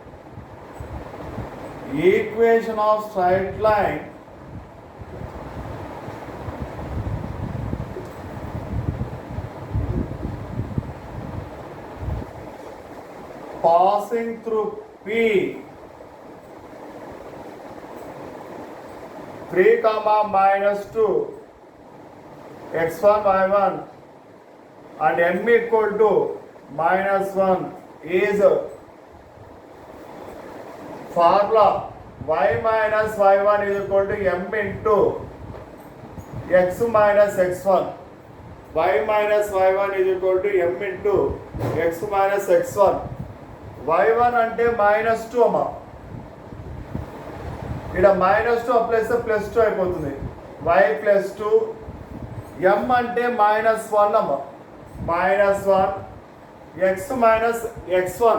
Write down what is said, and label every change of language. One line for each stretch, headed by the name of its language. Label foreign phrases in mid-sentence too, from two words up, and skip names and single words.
English: equation of straight line passing through P 3 comma minus 2 x1 y1 and m equal to minus 1 is formula y minus y1 is equal to m into x minus x1. y minus y1 is equal to m into x minus x1.
Telugu: y1 అంటే మైనస్ 2 అమ్మా. ఇక్కడ మైనస్ 2 అప్లై చేస్తే ప్లస్ 2 అయిపోతుంది. y ప్లస్ 2. m అంటే మైనస్ 1 అమ్మా.
English: minus 1. x minus x1.